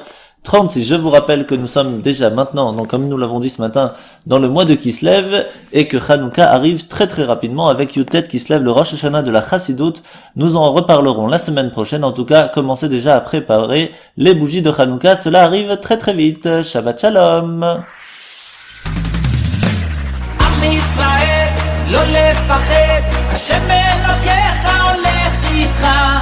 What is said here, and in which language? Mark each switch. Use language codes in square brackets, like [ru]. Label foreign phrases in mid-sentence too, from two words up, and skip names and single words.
[fr] Je vous rappelle que nous sommes déjà maintenant, donc comme nous l'avons dit ce matin, dans le mois de Kislev et que Hanouka arrive très très rapidement avec Yutet Kislev, le Rosh Hashanah de la Chassidut. Nous en reparlerons la semaine prochaine. En tout cas, commencez déjà à préparer les bougies de Hanouka. Cela arrive très très vite. [he] שבת שלום. עם ישראל, לא לפחד, השם אלוקיך הולך עמך.